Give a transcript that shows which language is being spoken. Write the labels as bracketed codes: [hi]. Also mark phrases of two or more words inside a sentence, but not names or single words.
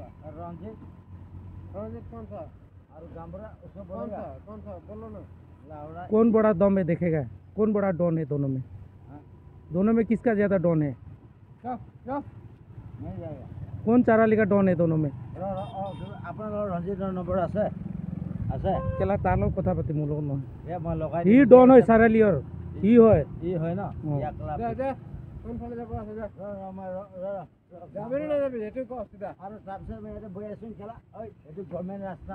[hi] और रंजीत कौन सा और गामरा उसको कौन बोलेगा सा बोलो ना लावड़ा कौन बड़ा दम है देखेगा कौन बड़ा डॉन है दोनों में हाँ? दोनों में किसका ज्यादा डॉन है चुप चुप नहीं जाएगा कौन चाराली का डॉन है दोनों में [as] আপোনাৰ লগত ৰঞ্জিতৰ নম্বৰ আছে আছে কেলা তাৰ লগত কথা পাতিম মোৰ লগত নহয় মই লগাই সি ডন হয় চাৰালিৰ ই হয় ই হয় ন অঁ। ইয়াক লাভ দে দে কোনফালে যাব আছে দে যাবি নে নাযাবি সেইটো ক চিধা আৰু তাৰপিছত মই ইয়াতে বহি আছোঁ খেলা ঐ এইটো গভৰ্ণমেণ্ট ৰাস্তা